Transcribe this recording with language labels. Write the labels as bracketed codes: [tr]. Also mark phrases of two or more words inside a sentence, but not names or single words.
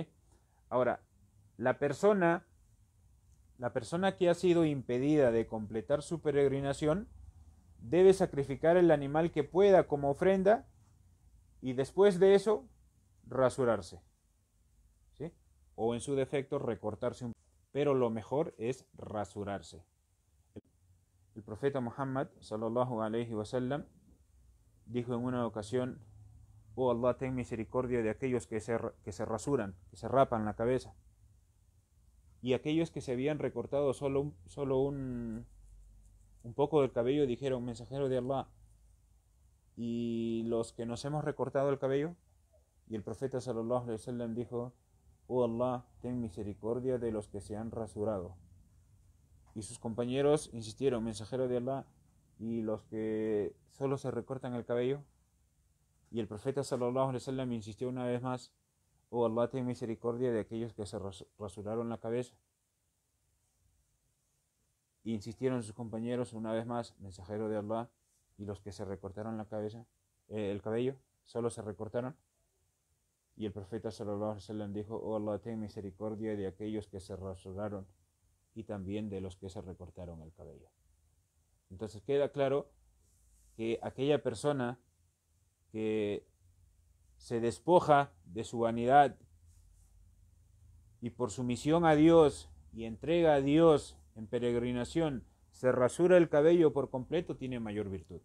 [es] Ahora, la persona que ha sido impedida de completar su peregrinación debe sacrificar el animal que pueda como ofrenda y después de eso rasurarse, ¿sí? O en su defecto recortarse un poco, pero lo mejor es rasurarse. El profeta Muhammad [ar] صلى الله عليه وسلم [es] dijo en una ocasión: oh Allah, ten misericordia de aquellos que se rasuran, que se rapan la cabeza, y aquellos que se habían recortado solo un poco del cabello dijeron: mensajero de Allah, ¿y los que nos hemos recortado el cabello? Y el profeta [ar] صلى الله عليه وسلم [es] dijo: oh Allah, ten misericordia de los que se han rasurado. Y sus compañeros insistieron: mensajero de Allah, ¿y los que solo se recortan el cabello? Y el profeta [ar] صلى الله عليه وسلم [es] insistió una vez más: oh Allah, ten misericordia de aquellos que se rasuraron la cabeza. Y insistieron sus compañeros una vez más: mensajero de Allah, ¿y los que se recortaron la cabeza, el cabello, solo se recortaron? Y el profeta [ar] صلى الله عليه وسلم [es] dijo: oh Allah, ten misericordia de aquellos que se rasuraron y también de los que se recortaron el cabello. Entonces queda claro que aquella persona que se despoja de su vanidad y por sumisión a Dios y entrega a Dios en peregrinación se rasura el cabello por completo, tiene mayor virtud.